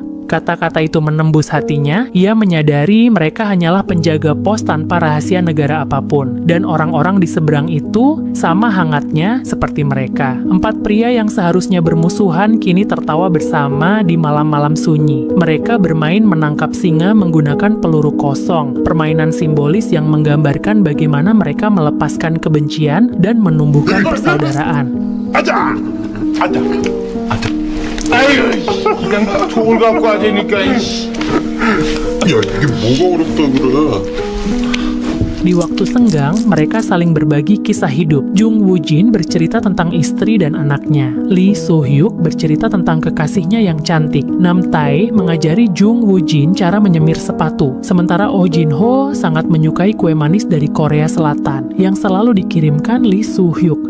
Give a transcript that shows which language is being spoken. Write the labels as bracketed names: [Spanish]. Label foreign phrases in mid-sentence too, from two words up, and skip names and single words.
[Indonesian] Kata-kata itu menembus hatinya. Ia menyadari mereka hanyalah penjaga pos tanpa rahasia negara apapun, dan orang-orang di seberang itu sama hangatnya seperti mereka. 4 pria yang seharusnya bermusuhan kini tertawa bersama di malam-malam sunyi. Mereka bermain menangkap singa menggunakan peluru kosong, permainan simbolis yang menggambarkan bagaimana mereka melepaskan kebencian dan menumbuhkan persaudaraan. [Korean] 아자! 아자! 아자! 아이고, 그냥 돌 갖고 하자니까. 야, 이게 뭐가 어렵다 그래? [Indonesian] Di waktu senggang, mereka saling berbagi kisah hidup. Jung Woo Jin bercerita tentang istri dan anaknya. Lee Soo-hyuk bercerita tentang kekasihnya yang cantik. Nam Tae mengajari Jung Woo Jin cara menyemir sepatu. Sementara Oh Jin Ho sangat menyukai kue manis dari Korea Selatan yang selalu dikirimkan Lee Soo-hyuk.